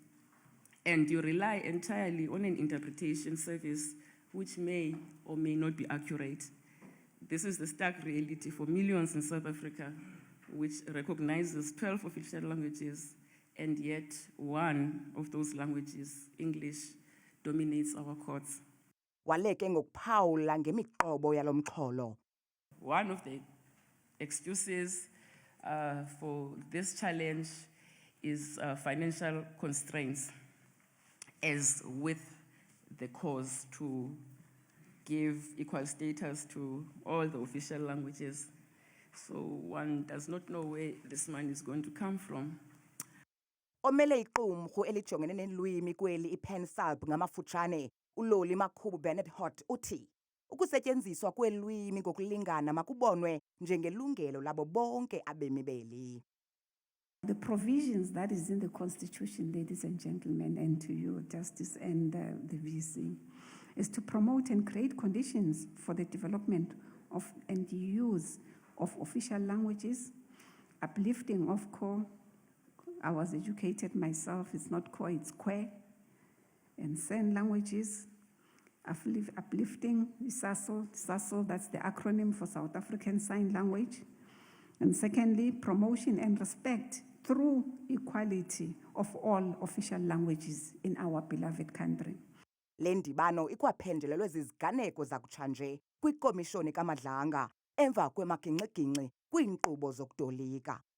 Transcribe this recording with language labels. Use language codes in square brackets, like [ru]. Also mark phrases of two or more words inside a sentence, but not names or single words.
[en] And you rely entirely on an interpretation service which may or may not be accurate. This is the stark reality for millions in South Africa, which recognizes 12 official languages, and yet one of those languages, English, dominates our courts. [xh] Waleke ngokuphawula ngemiqobo yalomxholo. [en] One of the excuses for this challenge is financial constraints, as with the cause to give equal status to all the official languages. So one does not know where this money is going to come from. [xh] Omele iqumrhu elijongene nelwimi kweli iPensult ngamafutshane uLoli Makhubu Bernard Hott uthi ukusetyenziswa kwelwimi ngokulingana makubonwe njengelungelo labo bonke abemi beli. [en] The provisions that is in the Constitution, ladies and gentlemen, and to you, Justice and the VC, is to promote and create conditions for the development of and use of official languages, uplifting of core. I was educated myself, it's not core, it's kwe, and sign languages, uplifting SASO, that's the acronym for South African Sign Language. And secondly, promotion and respect through equality of all official languages in our beloved country. [xh] Le ndibano ikwaphenjelelwe ziziganeko zakutshanje kwikomishoni kaMadlanga emva kwemaginxi-ginxi kwiinkqubo zokutolika.